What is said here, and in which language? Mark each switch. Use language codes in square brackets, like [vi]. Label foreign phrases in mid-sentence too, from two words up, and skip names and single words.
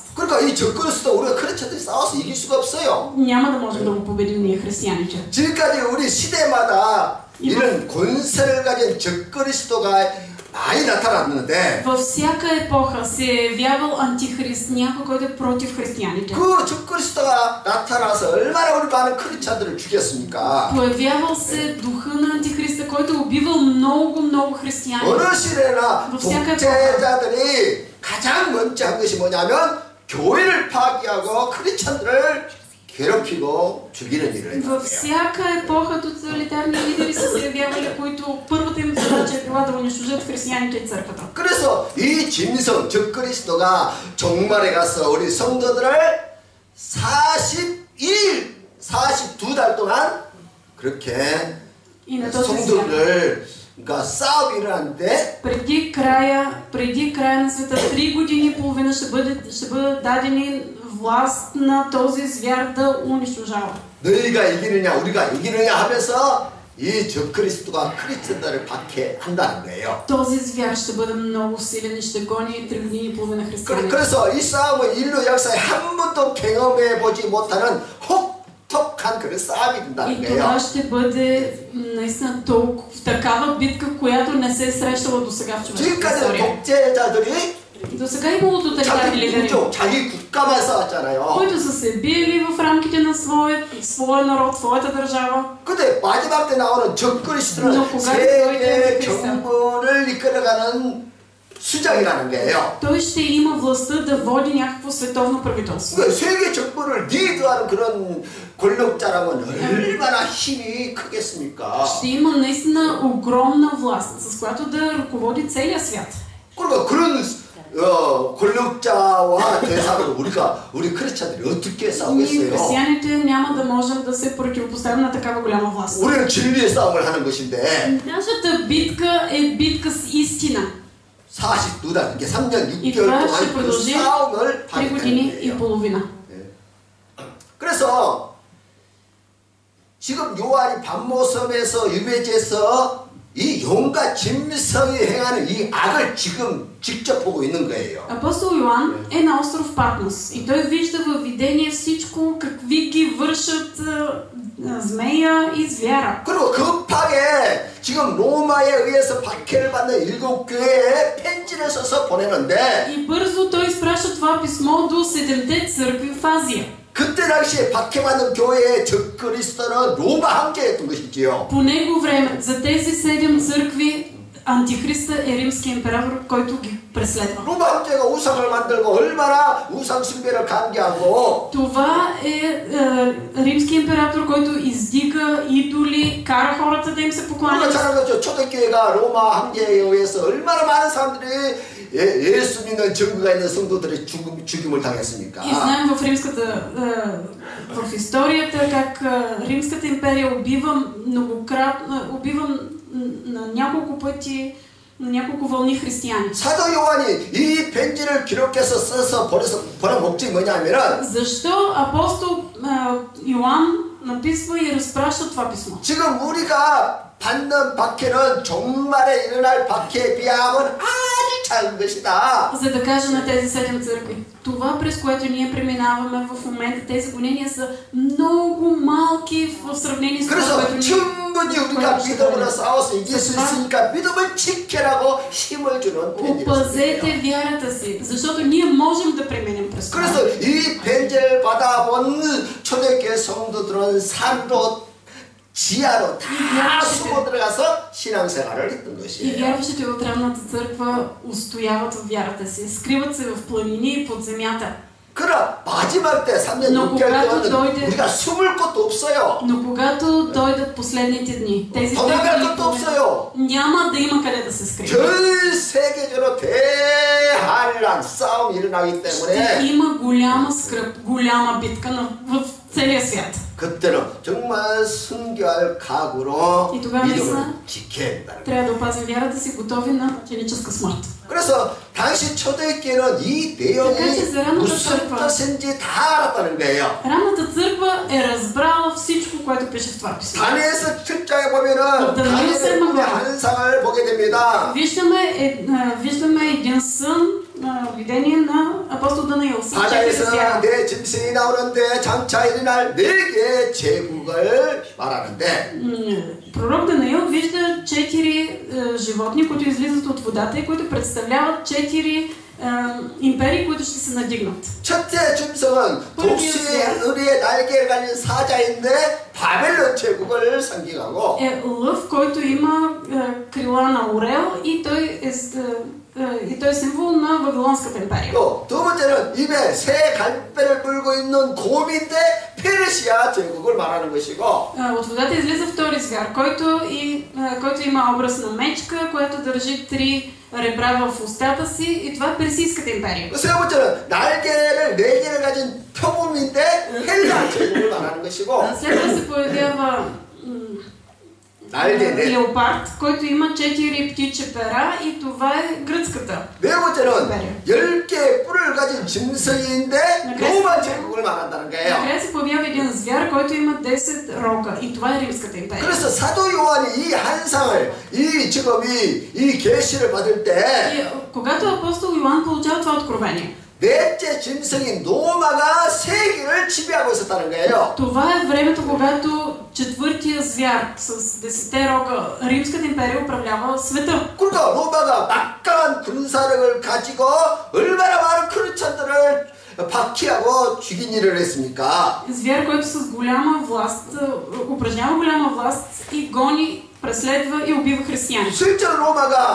[ko] 그러니까 이 적그리스도 우리가 크리스천들이 싸워서 이길 수가 없어요. [bg] Няма да можем да го победим ние християните. [ko] 지금까지 우리 시대마다 이런 권세를 가진 적그리스도가 많이 나타났는데 [bg] Във всяка епоха се е явявал антихрист, някой, който е против християните. [ko] 그 적그리스도가 나타나서 얼마나 우리 많은 크리스천들을 죽였습니까? [bg] Появявал се духа на антихриста, който е убивал много християни. [ko] 어느 시대나 [bg] във всяка [ko] 독재자들이 가장 먼저 한 것이 뭐냐면 교회를 파괴하고 크리스천들을 괴롭히고 죽이는 일을 했다. [bg] Във всяка епоха тоталитарни лидери са се явявали, които първата им задача е била да унищожат християните и църквата. [ko] 그래서 이 짐승 적그리스도가 종말에 가서 우리 성도들을 42달 동안 그렇게 [bg] И на този свят, [ko] 성도들을 그러니까 싸움이 일어났는데 [bg] преди края на света, 3 години и половина ще бъдат дадени власт на този звяр да унищожава. [ko] 너희가 이기느냐 우리가 이기느냐 하면서 이 적그리스도가 크리스천들을 박해한다는 거예요. [bg] Този звяр ще бъде много силен и ще гони 3 години и половина християни. [ko] 그래서 이 싸움은 인류 역사에 한 번도 경험해 보지 못하는 혹독한 그런 싸움이 된다는 [bg] И това [ko] 거예요. [bg] ще бъде наистина толкова такава битка, която не се е срещала до сега в човешката [ko] 지금까지 [bg] история. [ko] 독재자들이 [bg] До сега имало тоталитарни [ko] 자기 [bg] лидери, [ko] 민족, 자기 국가만 싸웠잖아요. [bg] които са се биели в рамките на своя народ, своята държава. [ko] 근데 마지막 때 나오는 적그리스도는 너 고가리 세계 너희들 경보를 이끌어가는 수장이라는 거예요. [bg] Той ще има властта да води някакво световно правителство. [ko] 그러니까 세계 정부를 리드하는 그런 권력자라면 얼마나 힘이 크겠습니까? [bg] Ще има наистина огромна власт, с която да ръководи целия свят. [ko] 그러니까 그런 권력자와 대상으로 우리 크리스찬들이 어떻게 [bg] Ние, [ko] 싸우겠어요? [bg] християните, няма да можем да се противопоставим на такава голяма власт. [ko] 우리는 진리의 싸움을 하는 것인데 [bg] Нашата битка е битка с истина. [ko] 42달, 이게 3년 [bg] И [ko] 6개월 [bg] това ще [ko] 동안 그 [bg] продължи [ko] 싸움을 [bg] 3 [ko] 하게 [bg] години [ko] 되는 [bg] и [ko] 거예요. [bg] половина. [ko] 그래서 지금 요한이 반모섬에서 유배지에서 이 용과 짐승이 행하는 이 악을 지금 직접 보고 있는 거예요. [bg] Апостол Йоан е на остров Патмос и той вижда във видение всичко, какви ги вършат змея и звяра. [ko] 그리고 급하게 지금 로마에 의해서 박해를 받는 7교회에 편지를 써서 보내는데 [bg] И бързо той изпраща това писмо до 7-те църкви в Азия. [ko] 그때 당시에 박해받는 교회의 적그리스도는 로마 황제였던 것이지요. [bg] По него време, за тези 7 църкви, Антихриста е римски император, който ги преследва. [ko] 로마 황제가 우상을 만들고 얼마나 우상 숭배를 강요하고 [bg] Това е римски император, който издига идоли, кара хората да им се [ko] 우리가 [bg] покланят. [ko] 잘 알고 있죠. 초대교회가 로마 황제에 의해서 얼마나 많은 사람들이 예수 믿는 증거가 있는 성도들이 죽임을 당했습니까? [bg] И знаем в историята как Римската империя убива на няколко пъти, на няколко вълни християни. [ko] 사도 요한이 이 편지를 기록해서 써서 보낸 목적이 뭐냐면은 [bg] Защо апостол Йоан написва и разпраща това писмо? [ko] 지금 우리가 받는 박해는 종말에 일어날 박해에 비하면 아주 작은 것이다. [bg] За да кажа на тези 7 църкви, това през което ние преминаваме в момента, тези гонения са много малки в сравнение с това, [ko] 그래서 [bg] което ние... [ko] 충분히 우리가 믿음으로 싸워서 이길 수 있으니까 믿음을 지켜라고 힘을 주는 [bg] Опазете [ko] 편지였어요. [bg] вярата си, защото ние можем да преминем през това. [ko] 그래서 이 편지를 받아본 초대교회 성도들은 산으로 지하로 다 숨어 들어가서 신앙생활을 했던 [bg] И [ko] 것이에요. [bg] вярващите в древната църква устояват в вярата си, скриват се в планини и под земята. [ko] 그러나 마지막 때 3년 [bg] Но [ko] 6개월 [bg] когато [ko] 동안 [bg] дойде- [ko] 우리가 숨을 곳도 없어요. [bg] Но когато дойдат последните дни, тези [ko] 도망갈 [bg] дни, [ko] 것도 없어요. [bg] няма да има къде да се скрият. [ko] 전 세계적으로 대환란 싸움이 일어나기 [bg] Ще [ko] 때문에 [bg] има голяма скръп, голяма битка в целия свят. [ko] 그때는 정말 순교할 각오로 이 누가 믿음을 믿어? 지켜야 된다는 거예요. [bg] Трябва да опазим вярата си, готови на мъченическа смърт. [ko] 그래서 당시 초대교회는 이 내용이 [bg] така че за ранната [ko] 무슨 [bg] църква, [ko] 뜻인지 다 알았다는 거예요. [bg] ранната църква е разбрала всичко, което пише в това писмо. [ko] 다니엘서 7장에 보면은 네, 다니엘의 꿈의 환상을 보게 됩니다. [bg] Виждаме един сън, видение на апостол Даниил. [ko] 바다에서 내 짐승이 나오는데 장차 일어날 4개의 제국을 말하는데 [bg] Пророк Даниил вижда 4 животни, които излизат от водата и които представляват 4 империи, които ще се надигнат. [ko] 첫째 짐승은 독수리의 날개를 가진 사자인데 바벨론 제국을 상징하고 [bg] Лъв, който има крила на орел и той е символ на Вавилонската империя. [ko] 또 두 번째는 입에 새 갈배를 끌고 있는 곰인데 페르시아 제국을 말하는 것이고 [bg] От водата излиза втори звяр, който има образ на мечка, която държи 3 ребра в устата си, и това е Персийската империя. [ko] 세 번째는 날개를 4개를 가진 표범인데 헬라 제국을 말하는 것이고 [bg] След това се появява леопард, който има 4 птичи пера, и това е гръцката. [ko] 네 번째는 10개의 뿔을 가진 짐승인데 로마 제국을 말한다는 거예요. [bg] Накрая се появява един звяр, който има 10 рога, и това е Римската империя. [ko] 그래서 사도 요한이 이 한상을 지금 이 계시를 받을 때 [bg] И когато апостол Йоан получава това откровение, [ko] 넷째 짐승인 노마가 세계를 지배하고 있었다는 거예요. [bg] това е времето, когато четвъртия звяр с 10 рога, Римската империя, управлява света. [ko] 그러니까 로마가 막강한 군사력을 가지고 얼마나 많은 크리스천들을 박해하고 죽인 일을 했습니까? [bg] Звяр, който с голяма власт упражнява голяма власт и гони, преследва и убива християни.